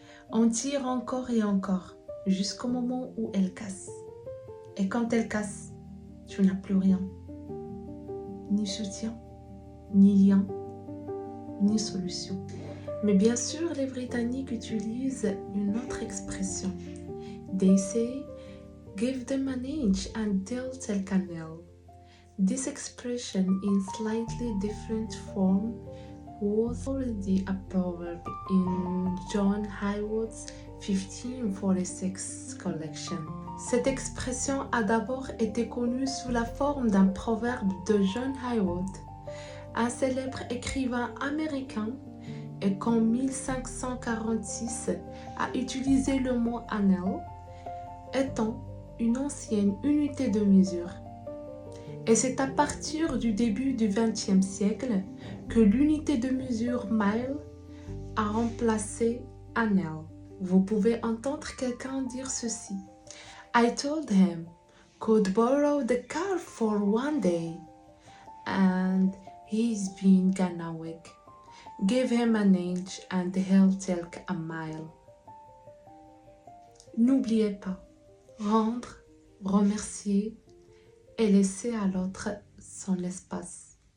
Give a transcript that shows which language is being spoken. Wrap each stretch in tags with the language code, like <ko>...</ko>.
<fr>On tire encore et encore jusqu'au moment où elle casse. Et quand elle casse, tu n'as plus rien. Ni soutien, ni lien, ni solution. Mais bien sûr, les Britanniques utilisent une autre expression.</fr> <en>They say, give them an inch and they'll take a nail. This expression in slightly different form was already a proverb in John Haywood's 1546 collection.</en> <fr>Cette expression a d'abord été connue sous la forme d'un proverbe de John Haywood, un célèbre écrivain américain, et qu'en 1546 a utilisé le mot anel, étant une ancienne unité de mesure. Et c'est à partir du début du XXe siècle que l'unité de mesure mile a remplacé anel. Vous pouvez entendre quelqu'un dire ceci.</fr> <en>I told him could borrow the car for one day and he's been gone a week. Give him an inch and he'll take a mile.</en> <fr>N'oubliez pas, rendre, remercier et laisser à l'autre son espace.</fr>